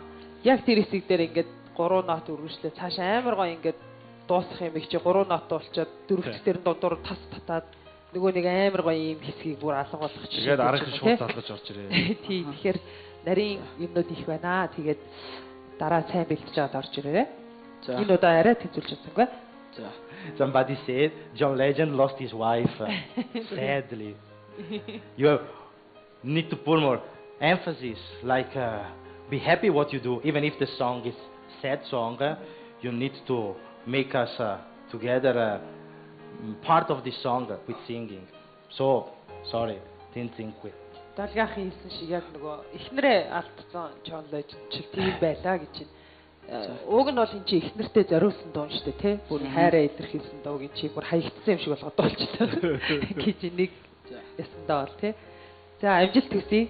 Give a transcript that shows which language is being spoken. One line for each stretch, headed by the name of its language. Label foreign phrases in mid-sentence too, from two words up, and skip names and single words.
Mongolian: Яг тэр хэсэг дээр ингээд 3 нот үргэлжлээ. Цаашаа амар гоё ингээд дуусах юм их чи 3 нот болчоод дөрөвт дээр дундуур тас татаад нөгөө нэг амар гоё юм хэсгийг бүр алга болгох чинь. Тэгээд арга шууд залгаж орж ирээ. Тий, тэгэхээр нарийн юмнууд их байна. Тэгээд дараа сайн бэлтэж аваад орж ирээрээ. За. Энэ удаа арай тэнцүүлж чадсангүй. За.
English: Somebody said John Legend lost his wife sadly. You need to put more emphasis, like be happy what you do, even if the song is sad song. You need to make us together part of the song with singing. So sorry, didn't think we.
Mongolian: Далгаахийн хэлсэн шиг яг нөгөө эхнэрээ алдсан John Legend ч тийм байлаа гэж байна. Уг нь бол энэ чи эхнэртэй зориулсан дуу шүү дээ, тий? Бүр хайраа илэрхийлсэн дууг энэ чи бүр хаягдсан юм шиг болгоод дуулчихсан гэж нэг ясандаа бол тий. За амжилт хүсье.